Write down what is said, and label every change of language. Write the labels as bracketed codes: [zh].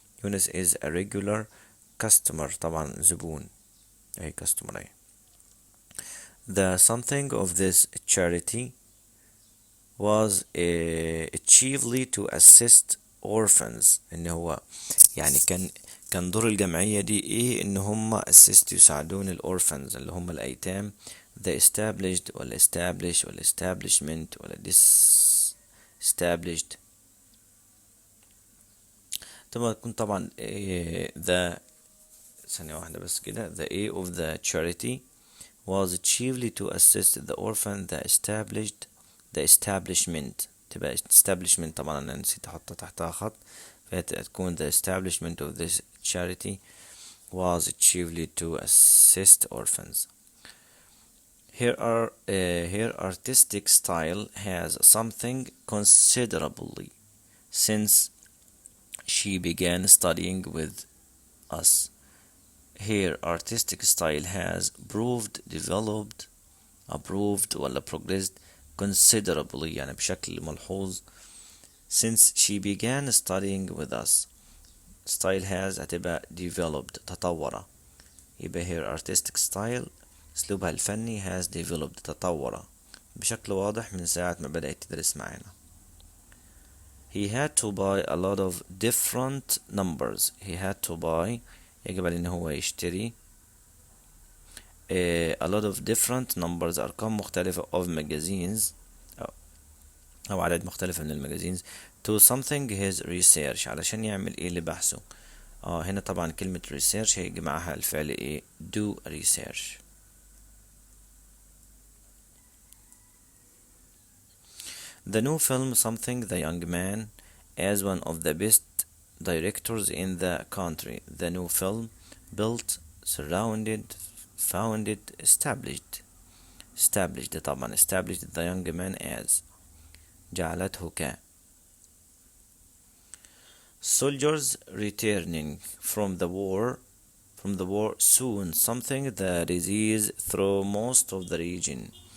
[en] Yunus is a regular customer [ar] طبعا زبون أي [en] customer أي. The something of this charity was chiefly to assist orphans [ar] إن هو يعني كان دور الجمعية دي إيه إن هم assist يساعدون الأورفنز اللي هم الأيتام. The established ولا establish ولا establishment ولا established تكون طبعا the ثانية واحدة بس كده. [en] The A of the charity was chiefly to assist the orphan. the establishment تبقى establishment [ar] طبعا أنا نسيت أحط تحتها خط فهتكون [en] the establishment of this charity was chiefly to assist orphans. Her artistic style has something considerably since she began studying with us. Her artistic style has developed, approved ولا progressed considerably [ar] يعني بشكل ملحوظ [en] since she began studying with us. [ar] style has هتبقى developed تطورة يبقى [en] her artistic style [ar] اسلوبها الفني has developed تطورة بشكل واضح من ساعة ما بدأت تدرس معانا. [en] He had to buy a lot of different numbers. He had to buy [ar] يجب عليه ان هو يشتري [en] a lot of different numbers [ar] أرقام مختلفة [en] of magazines [ar] أو عدد مختلف من المجازينز [en] to something his research [ar] علشان يعمل ايه لبحثه. هنا طبعا كلمة research هيجي معها الفعل ايه do research. [en] The new film something the young man as one of the best directors in the country. The new film built surrounded founded established طبعا established the young man as [ar] جعلته ك [en] soldiers returning from the war soon something that is eased through most of the region.